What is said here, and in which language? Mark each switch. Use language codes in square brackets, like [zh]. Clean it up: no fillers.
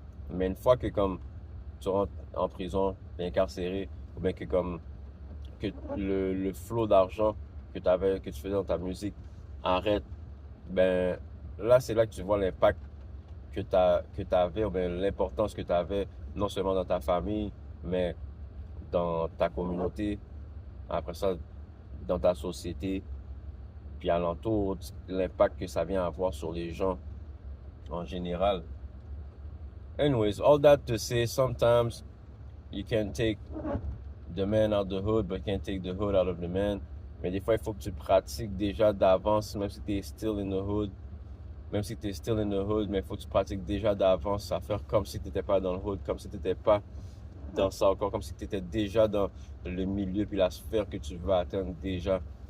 [fr] Mais une fois que comme tu rentres en prison, t'es incarcéré, ou bien que comme que le flot d'argent que tu faisais dans ta musique arrête, ben là, c'est là que tu vois l'impact que t'avais, ou bien l'importance que tu avais, non seulement dans ta famille, mais dans ta communauté, après ça, dans ta société, puis alentour, l'impact que ça vient avoir sur les gens en général. [en] Anyways, all that to say, sometimes you can take the man out of the hood, but you can't take the hood out of the man. [fr] Mais des fois, il faut que tu pratiques déjà d'avance, même si tu es [en] still in the hood. [fr] Mais il faut que tu pratiques déjà d'avance à faire comme si tu n'étais pas dans le hood, comme si tu n'étais pas dans ça encore, comme si tu étais déjà dans le milieu puis la sphère que tu veux atteindre déjà.